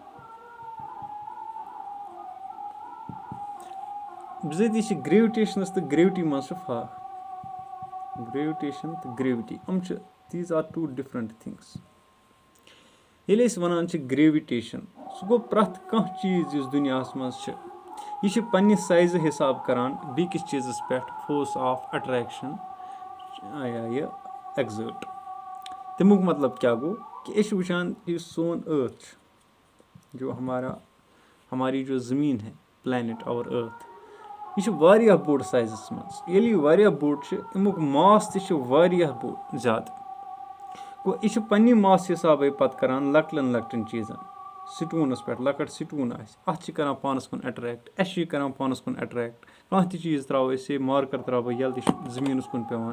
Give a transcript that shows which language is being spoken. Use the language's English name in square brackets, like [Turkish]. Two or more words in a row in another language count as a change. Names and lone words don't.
[Kashmiri] बिज़ाती ग्रेविटेशनस तो ग्रेविटी मज फर्क ग्रेविटेशन तो ग्रेविटी [English] these are two different things [Kashmiri] ये वनान ग्रेविटेशन सह गो प्रथ कह चीज़ दुनिया मज यह पन्ने साइज हिसाब करान बेकिस चीज़स पे [English] force of attraction [Kashmiri] यह एक्सर्ट तमुक मतलब क्या गो कि वुचान सोन अर्थ [Hindi] जो हमारी जो ज़मीन है [Kashmiri] प्लैनेट और अर्थ یہِ چھُ واریاہ بوٚڑ سایزَس منٛز. ییٚلہِ یہِ واریاہ بوٚڑ چھُ اَمیُک ماس تہِ چھُ واریاہ بوٚڑ زیادٕ. گوٚو یہِ چھُ پنٛنہِ ماسہٕ حِسابٕے پَتہٕ کران لۄکٹٮ۪ن لۄکٹٮ۪ن چیٖزن سٹوٗنَس پٮ۪ٹھ. لۄکٕٹ سٹوٗن آسہِ اَتھ چھِ کران پانَس کُن اَٹریکٹ. اَسہِ چھِ یہِ کران پانَس کُن اَٹریکٹ. کانٛہہ تہِ چیٖز تراوو أسۍ مارکر تراوو بہٕ ییٚلہِ تہِ چھُ زٔمیٖنَس کُن پیوان.